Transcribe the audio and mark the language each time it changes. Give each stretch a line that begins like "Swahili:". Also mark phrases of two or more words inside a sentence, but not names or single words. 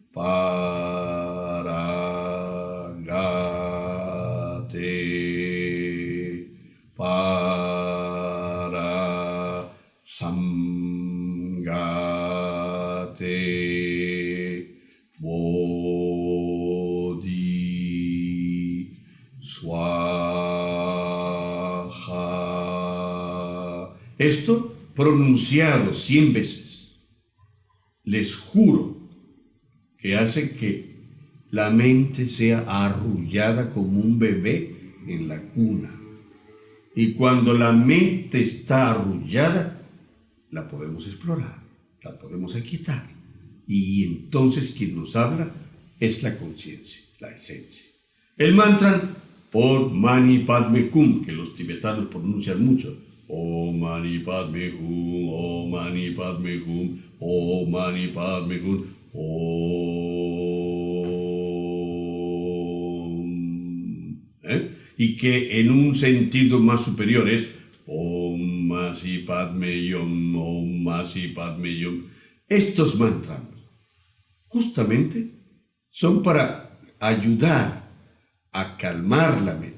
Sanskrit: पार, गते, पार, संगते, बोधि, स्वाहा.
Spanish: Esto pronunciado 100 veces, les juro que hace que la mente sea arrullada como un bebé en la cuna. Y cuando la mente está arrullada, la podemos explorar, la podemos quitar. Y entonces quien nos habla es la conciencia, la esencia. El mantra
Sanskrit: ओं मणि पद्मे हूं,
Spanish: que los tibetanos pronuncian mucho.
Sanskrit: ओं मणि पद्मे हूं, ओं मणि पद्मे हूं, ओं मणि पद्मे हूं, ओं.
Spanish: Y que en un sentido más superior es
Sanskrit: ओं मसि पद्मे योम्, ओं मसि पद्मे योम्.
Spanish: Estos mantras justamente son para ayudar a calmar la mente.